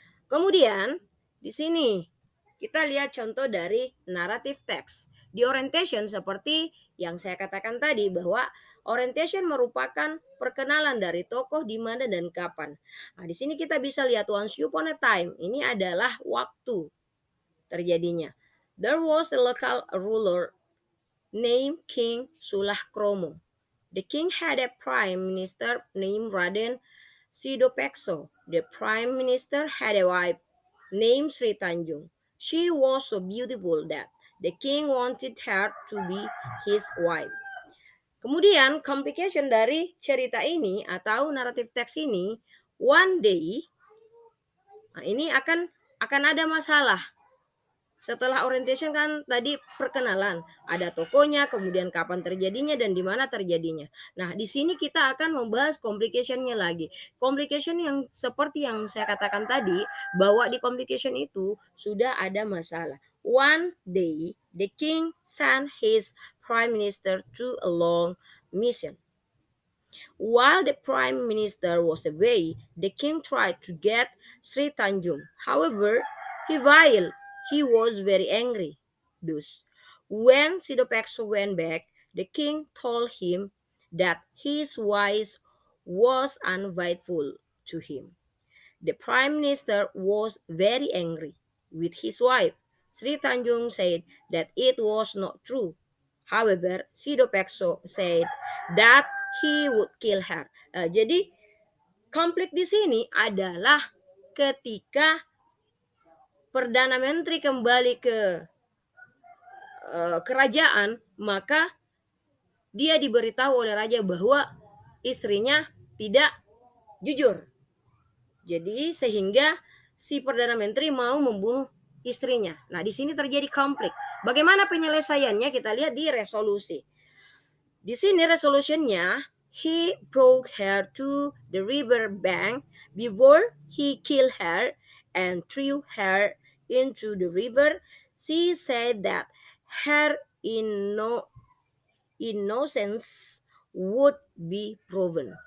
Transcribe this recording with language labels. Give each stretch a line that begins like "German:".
Indonesian: Kemudian di sini kita lihat contoh dari narrative text. Di orientation seperti yang saya katakan tadi bahwa orientation merupakan perkenalan dari tokoh di mana dan kapan. Di sini kita bisa lihat
English: once upon a time.
Indonesian: Ini adalah waktu terjadinya.
English: There was a local ruler named King Sulakromo. The king had a prime minister named Raden Sidopekso. The prime minister had a wife named Sri Tanjung. She was so beautiful that the king wanted her to be his wife.
Indonesian: Kemudian complication dari cerita ini atau naratif teks ini,
English: one day
Indonesian: ini akan ada masalah. Setelah orientation kan tadi perkenalan, ada tokonya, kemudian kapan terjadinya dan di mana terjadinya. Nah, di sini kita akan membahas complication-nya lagi. Complication yang seperti yang saya katakan tadi, bahwa di complication itu sudah ada masalah.
English: One day, the king sent his prime minister to a long mission. While the prime minister was away, the king tried to get Sri Tanjung. However, he was very angry. Thus, when Sidopekso went back, the king told him that his wife was unfaithful to him. The prime minister was very angry with his wife. Sri Tanjung said that it was not true. However, Sidopekso said that he would kill her.
Indonesian: Jadi konflik di sini adalah ketika Perdana Menteri kembali ke kerajaan, maka dia diberitahu oleh raja bahwa istrinya tidak jujur. Jadi sehingga si Perdana Menteri mau membunuh istrinya. Nah, di sini terjadi konflik. Bagaimana penyelesaiannya? Kita lihat di resolusi. Di sini resolusinya,
English: he brought her to the river bank before he killed her and threw her into the river. She said that her innocence would be proven.